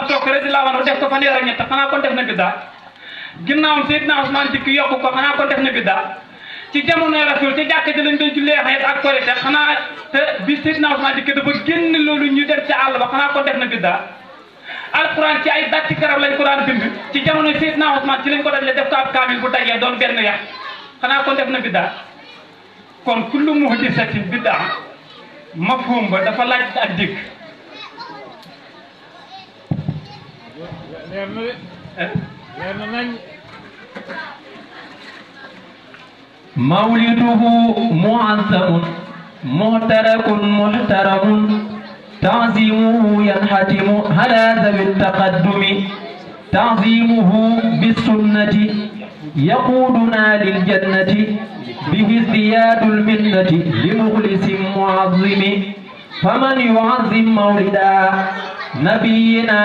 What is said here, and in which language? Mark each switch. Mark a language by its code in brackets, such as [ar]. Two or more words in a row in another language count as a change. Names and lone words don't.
[wo] toog [ar] رضي الله عنه [wo] def ko fanweer ak ñett xanaa kon def na bi daal ginnaawam Seydina Ousmane dikk yokku ko xanaa kon def na bi daal ci jamonoy rasul ci jàkk ji lañ doon jullee xeet ak korite xanaa te bi Seydina Ousmane dikk dafa génn loolu ñu dem ci àll ba xanaa kon def na bi daal alquran ci ay datti garab lañ ko daan bind ci jamonoy Seydina Ousmane ci lañ ko dajale def ko ab kaamil bu dajee doon benn yax xanaa kon def na bi daal kon [ar] كل محدثة بدعة [wo] mafhum ba dafa laaj ak dégg leer na de leer na nañ [ar] مولده معظم معترك محترم تعظيمه ينحتم على ذوي التقدم تعظيمه بالسنة يقودنا للجنة به ازدياد المنة لمخلص معظم فمن يعظم مولدا نبينا